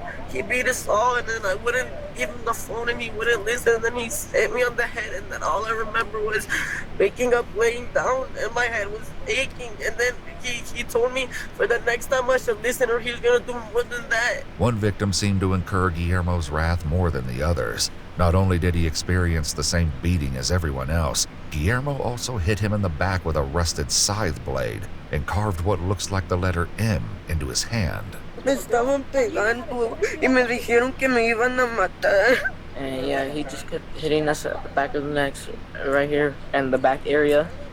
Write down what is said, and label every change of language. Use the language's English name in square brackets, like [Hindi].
[English] He beat us all, and then I wouldn't give him the phone, and he wouldn't listen, and then he hit me on the head, and then all I remember was waking up, laying down, and my head was aching, and then he told me for the next time I should listen, or he was gonna do more than that. One victim seemed to incur Guillermo's wrath more than the others. Not only did he experience the same beating as everyone else, Guillermo also hit him in the back with a rusted scythe blade and carved what looks like the letter M into his hand. [Spanish] Me estaban pegando y me dijeron que me iban a matar. [English] And yeah, he just kept hitting us at the back of the neck, right here, and the back area.